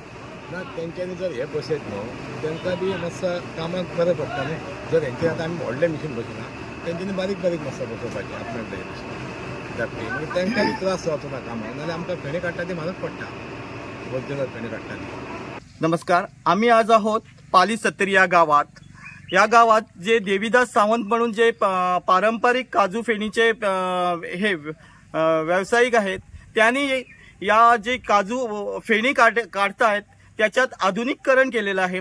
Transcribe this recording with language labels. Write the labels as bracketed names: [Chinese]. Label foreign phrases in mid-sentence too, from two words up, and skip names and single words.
[Konkani] ना, तेंच्यांनी जर हे बसयत न्हू तांकां बी मातसो कामाक बरें पडटा न्हू। जर हेंचे आतां आमी व्हडले मिशीन बसयना, तेंच्यांनी बारीक बारीक मातसो बसोवपाचें आपल्याक जाय तशें धाकटी, म्हणजे तांकां बी त्रास जावचो ना कामाक। नाल्यार आमकां फेणी काडटा ती म्हारग पडटा, ओरिजिनल फेणी काडटा ती। [Marathi] नमस्कार, आम्ही आज आहोत पाली सत्तरी या गावात। या गावात जे देवीदास सावंत म्हणून जे पारंपरिक काजू फेणीचे हे व्यावसायिक आहेत, त्यांनी या जे काजू फेणी काढतायत त्याच्यात आधुनिकीकरण केलेलं आहे।